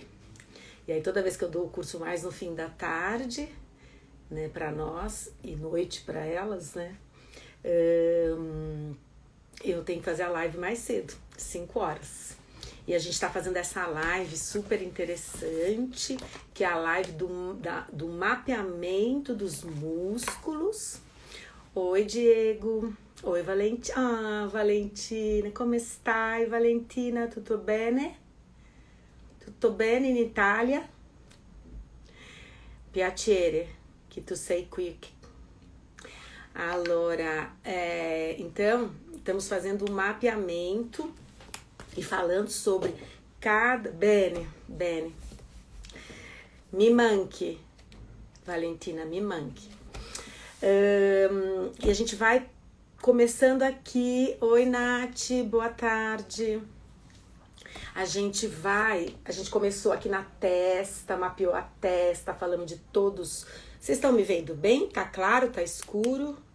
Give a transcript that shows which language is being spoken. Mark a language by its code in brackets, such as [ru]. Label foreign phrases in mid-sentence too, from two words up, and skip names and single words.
[pt] E aí toda vez que eu dou o curso mais no fim da tarde, né, para nós, e noite para elas, né, eu tenho que fazer a live mais cedo, 5 horas. E a gente está fazendo essa live super interessante, que é a live do mapeamento dos músculos. Oi, Diego. Oi, Valentina. [it] Ah, Valentina, come stai, Valentina? Tutto bene? Tutto bene in Italia? Piacere che tu sei qui. Allora, [pt] então, estamos fazendo um mapeamento e falando sobre cada... [it] Bene. Mi manchi, Valentina, mi manchi. [pt] E a gente vai começando aqui. Oi, Nath, boa tarde. A gente começou aqui na testa, mapeou a testa, falamos de todos. Vocês estão me vendo bem? Tá claro? Tá escuro?